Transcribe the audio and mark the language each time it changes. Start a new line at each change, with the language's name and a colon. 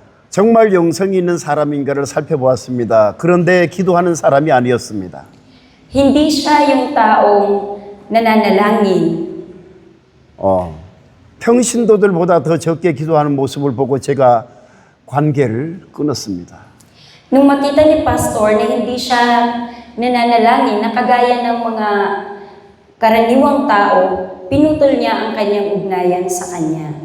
Korean: 정말 영성이 있는 사람인가를 살펴보았습니다. 그런데 기도하는 사람이 아니었습니다.
Filipino: Hindi siya yung taong nananalangin.
Korean: 평신도들보다 더 적게 기도하는 모습을 보고 제가 관계를 끊었습니다.
Filipino: Nung makita ni Pastor na hindi siya nananalangin na kagaya ng mga karaniwang tao, pinutol niya ang kanyang ugnayan sa kanya.